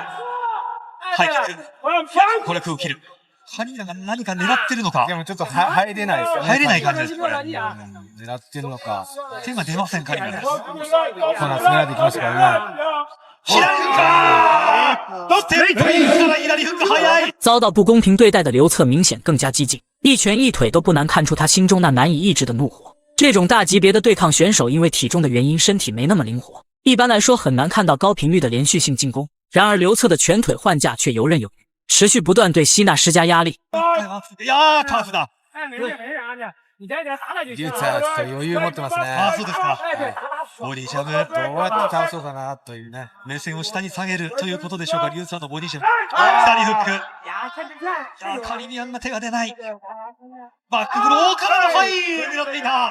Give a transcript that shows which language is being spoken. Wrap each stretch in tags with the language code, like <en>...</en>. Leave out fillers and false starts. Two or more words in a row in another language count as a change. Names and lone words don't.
<ja>はい、これ空を切る。カリミアンが何か狙ってるのか。でもちょっと入れないですよね。入れない感じです。狙ってるのか。手が出ません、カリミアンです。この狙ってきましたからね。左フッカー！ステップインから左フック早い！</ja> <zh>遭到不公平对待的刘策明显更加激进，一拳一腿都不难看出他心中那难以抑制的怒火。这种大级别的对抗选手因为体重的原因，身体没那么灵活，一般来说很难看到高频率的连续性进攻。然而刘策的拳腿换架却游刃有余，持续不断对希纳施加压力。</zh> <ja>いやー、カーフだ。リューツはちょっと余裕持ってますね。あ、そうですか。ボディジャブ。どうやって倒そうかなというね。目線を下に下げるということでしょうか、リューツァーのボディジャブ。左フック。カリミアンが手が出ない。バックブローからのはい狙っていた。</ja>